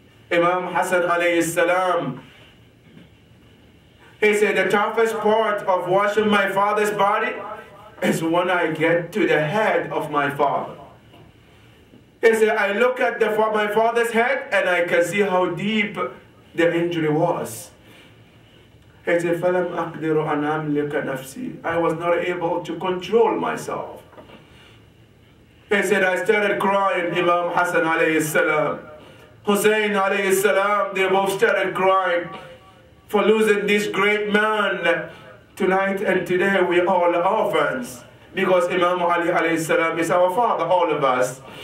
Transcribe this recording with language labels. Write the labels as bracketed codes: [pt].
[en] Imam Hassan alayhi salam, he said, the toughest part of washing my father's body is when I get to the head of my father. He said, I look at my father's head and I can see how deep the injury was. He said, [ar] فَلَمْ أَقْدِرُ أَنْ أَمْلِكَ نَفْسِي. [en] I was not able to control myself. He said, I started crying, Imam Hassan alayhi salam, Hussein alayhi salam, they both started crying for losing this great man. Tonight and today we are all orphans because Imam Ali alayhi salam is our father, all of us.